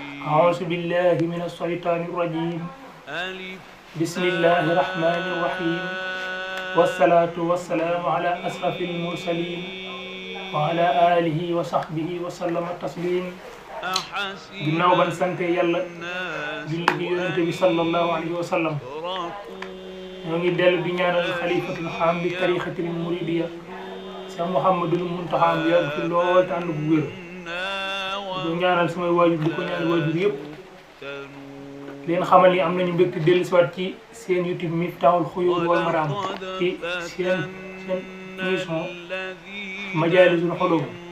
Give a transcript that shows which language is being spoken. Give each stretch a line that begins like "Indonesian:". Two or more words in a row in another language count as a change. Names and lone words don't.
Arabic: أعوذ بالله من الشيطان الرجيم بسم الله الرحمن الرحيم والصلاة والسلام على أشرف المرسلين وعلى آله وصحبه وسلم تسليم ginnaaw
Wolof: ban sante yàlla julli ci yonent bi
Arabic: صلى الله عليه وسلم
Wolof: ñoo ngi dellu di ñaanal xalifatul xaam bi
Arabic: الطريقة المريدية
Wolof: Cheikh Mouhamadul Muntaxa bi yàgg fi lool te ànd bu wér di ko ñaanal samay waajur di ko ñaanal waajur yëpp leen xamal ni am nañu mbégte dellusiwaat ci seen YouTube Miftahoul Khouyuul wal Maraam ci seen émission Majaalisul Xulum